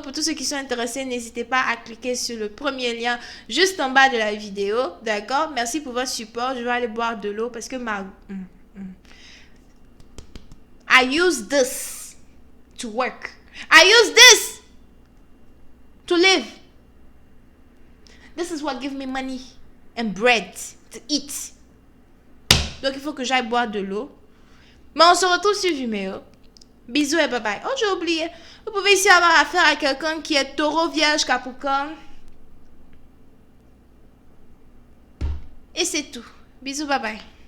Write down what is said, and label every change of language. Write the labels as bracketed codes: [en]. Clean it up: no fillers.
[fr] Pour tous ceux qui sont intéressés, n'hésitez pas à cliquer sur le premier lien juste en bas de la vidéo. D'accord? Merci pour votre support. Je vais aller boire de l'eau parce que [en] I use this to work. I use this to live. This is what gives me money and bread to eat. [fr] Donc, il faut que j'aille boire de l'eau. Mais on se retrouve sur Vimeo. Bisous et bye bye. Oh, j'ai oublié. Vous pouvez ici avoir affaire à quelqu'un qui est taureau, vierge, capricorne. Et c'est tout. Bisous, bye bye.